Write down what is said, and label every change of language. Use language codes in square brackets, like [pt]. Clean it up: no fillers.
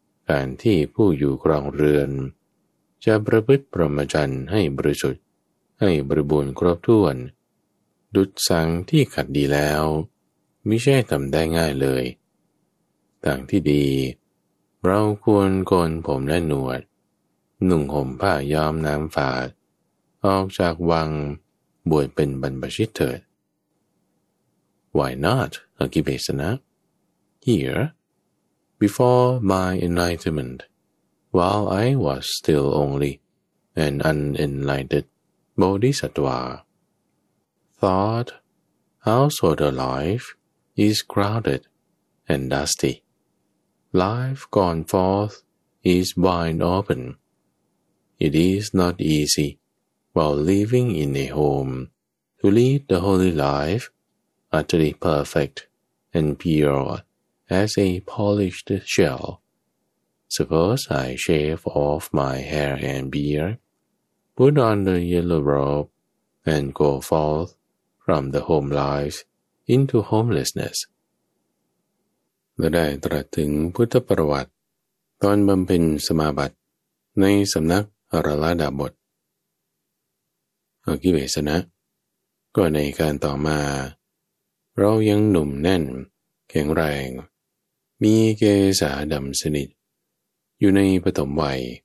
[th] การที่ผู้อยู่ครองเรือนจะประพฤติพรหมจรรย์ให้บริสุทธิ์ให้บริบูรณ์ครบถ้วนดุจสังที่ขัดดีแล้วไม่ใช่ทำได้ง่ายเลยต่างที่ดีเราควรโกนผมและหนวดหนุ่งห่มผ้าย้อมน้ำฝาดออกจากวังบวชเป็นบรรพชิตเถิด [en] Why not, Akibesana? Here, before my enlightenment, while I was still only an unenlightened bodhisattva, thought household life is crowded and dusty. Life gone forth is wide open. It is not easy while living in a home to lead the holy life utterly perfect and pure as a polished shell. Suppose I shave off my hair and beard, put on the yellow robe, and go forth from the home life into homelessness. [th] และได้ตรัสถึงพุทธประวัติตอนบำเพ็ญสมาบัติในสำนักอรหัตตบทอกิเวสนะก็ในการต่อมาเรายังหนุ่มแน่นแข็งแรงมีเกศาดำสนิทอยู่ในปฐมวัย